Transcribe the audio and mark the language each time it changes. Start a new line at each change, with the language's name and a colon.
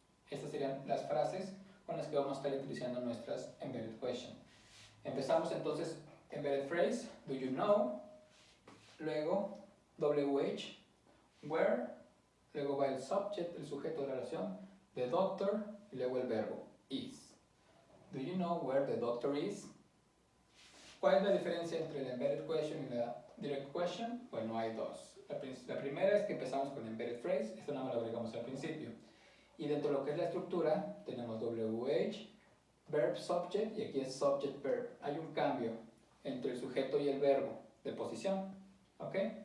Spanish: Estas serían las frases con las que vamos a estar utilizando nuestras embedded question. Empezamos entonces, embedded phrase,
English: do you know,
Spanish: luego WH, where, luego va el subject, el sujeto de la oración,
English: the doctor,
Spanish: y luego el verbo, is.
English: Do you know where the doctor is?
Spanish: ¿Cuál es la diferencia entre la embedded question y la direct question? Bueno, hay dos. La primera es que empezamos con embedded phrase, esto nada más lo agregamos al principio. Y dentro de lo que es la estructura, tenemos WH, verb, subject, y aquí es subject, verb. Hay un cambio entre el sujeto y el verbo de posición. ¿Ok?